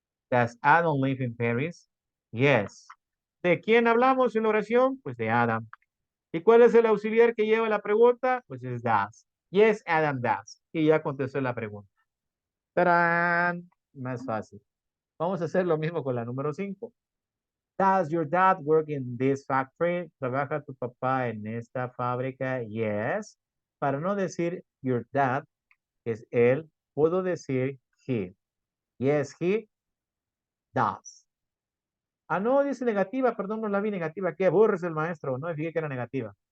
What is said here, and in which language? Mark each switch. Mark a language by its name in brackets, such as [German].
[English] Does Adam live in Paris? Yes. [Spanish] ¿De quién hablamos en la oración? Pues de Adam. ¿Y cuál es el auxiliar que lleva la pregunta? Pues es does. [English] Yes, Adam does. [Spanish] Y ya contestó la pregunta. ¡Tarán! Más fácil. Vamos a hacer lo mismo con la número 5. [English] Does your dad work in this factory? [Spanish] ¿Trabaja tu papá en esta fábrica? Yes. Para no decir [English] your dad, [Spanish] que es él, puedo decir he. [English] Yes, he does. [Spanish] Ah, no, dice negativa, perdón, no la vi negativa. Qué aburres el maestro. No me fijé que era negativa.